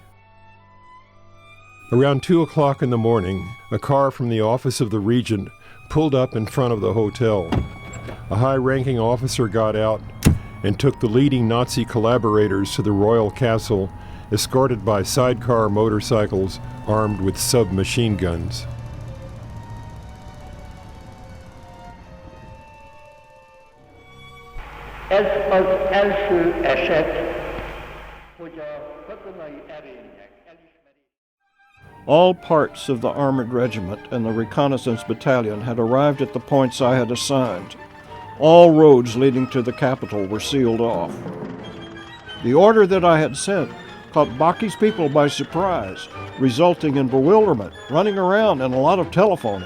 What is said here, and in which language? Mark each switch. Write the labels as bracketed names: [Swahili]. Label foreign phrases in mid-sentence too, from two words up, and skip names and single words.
[English] Around 2 o'clock in the morning, a car from the office of the regent pulled up in front of the hotel. A high-ranking officer got out and took the leading Nazi collaborators to the royal castle, escorted by sidecar motorcycles armed with submachine guns. [Hungarian] Ez az első eset, hogy a katonai erények elismerése. [English] All parts of the armored regiment and the reconnaissance battalion had arrived at the points I had assigned. All roads leading to the capital were sealed off. The order that I had sent caught Baki's people by surprise, resulting in bewilderment, running around, and a lot of telephoning.